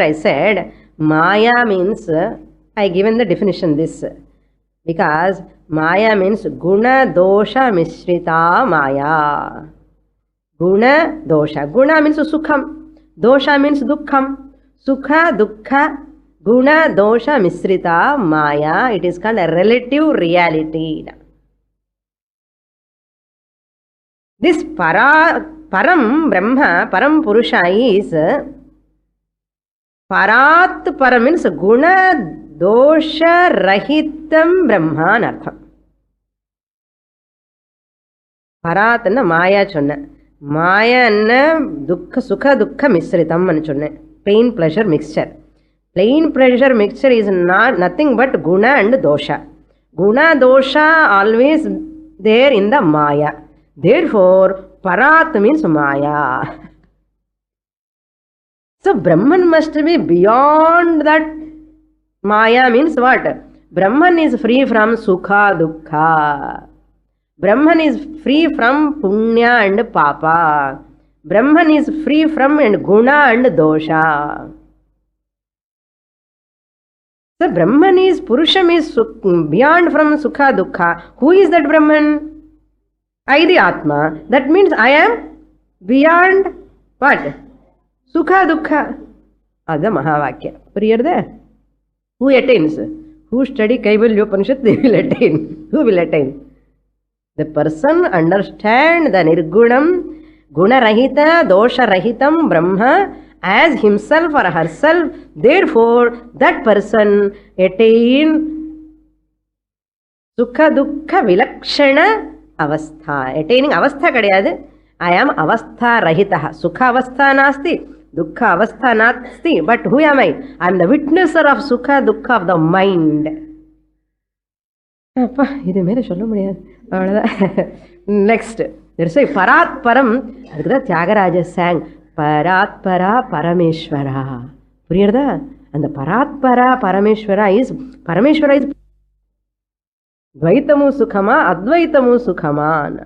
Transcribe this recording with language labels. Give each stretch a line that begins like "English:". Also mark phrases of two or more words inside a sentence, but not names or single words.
English: I said Maya means I given the definition this because Maya means
Sanskrit: गुण दोष मिश्रित माया. गुण, दोष.
English: Guna means sukham. Dosha means dukkham.
Sanskrit: सुख, दुःख, गुण, दोष, मिश्रित, माया.
English: It is called a relative reality. This
Sanskrit: परं ब्रह्म, परं पुरुष
English: is parat param means
Sanskrit: गुण, दोष, रहितं ब्रह्म अनर्थम्.
Tamil: பராத் ந மாயா சொன்னா.
English: Maya and
Sanskrit: दुःख सुख दुःख मिश्रितम्
Tamil: అని சொன்னேன்.
English: Pain pleasure mixture. Pain pleasure mixture is nothing but guna and dosha.
Sanskrit: गुण दोष
English: always there in the maya. Therefore parat means maya. So Brahman must be beyond that. Maya means what? Brahman is free from
Sanskrit: सुख दुःख.
English: Brahman is free from punya and papa. Brahman is free from and guna and dosha. So Brahman is, Purusham is beyond from
Sanskrit: सुख दुःख.
English: Who is that Brahman? I the Atma. That means I am beyond what?
Sanskrit: सुख दुःख.
English: That's the Mahavakya. Clear there? Who attains? Who study Kaivalya Upanishad, they will attain. Who will attain? The person understand the nirgunam,
Sanskrit: गुण रहित, दोष रहितं ब्रह्म
English: as himself or herself. Therefore, that person attain
Sanskrit: सुख दुःख विलक्षण अवस्था.
English: Attaining
Tamil: அவஸ்தா கிடையாது.
English: I am avastha rahitah.
Sanskrit: सुख अवस्था नास्ति, दुःख अवस्था नास्ति.
English: But who am I? I am the witnesser of
Sanskrit: सुख दुःख
English: of the mind.
Tamil: அப்பா இது மேலே சொல்ல முடியாது, அவ்வளோதான்.
Sanskrit: நெக்ஸ்ட் परात् परम्.
Tamil: அதுக்கு தான் தியாகராஜ சாங்
Sanskrit: परात् परा परमेश्वरा.
Tamil: புரியுறதா?
Telugu: அந்த
Sanskrit: परात् परा परमेश्वरा
Telugu: இஸ் ద్వైతము సుఖమా అద్వైతము సుఖమా.